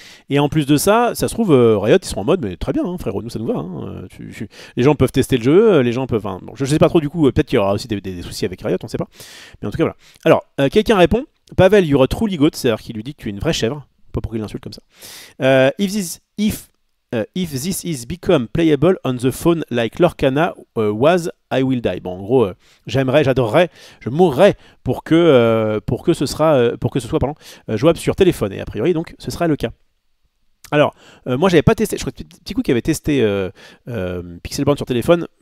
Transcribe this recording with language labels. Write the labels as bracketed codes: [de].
[fr] Et en plus de ça, ça se trouve, Riot ils sont en mode, mais très bien, hein, frérot, nous ça nous va. Hein, les gens peuvent tester le jeu, les gens peuvent. Bon, je sais pas trop du coup, peut-être qu'il y aura aussi des soucis avec Riot, on sait pas. Mais en tout cas, voilà. Alors, quelqu'un répond, Pavel, [en] you are truly goat, [fr] c'est-à-dire qu'il lui dit que tu es une vraie chèvre. Pas pour qu'il l'insulte comme ça. [en] If this is become playable on the phone like Lorcana was, I will die. [fr] Bon, en gros, j'aimerais, j'adorerais, je mourrais pour que ce soit jouable sur téléphone. Et a priori, donc, ce sera le cas. Alors, moi, j'avais pas testé. Je crois que petit coup qui avait testé Pixelborn sur téléphone.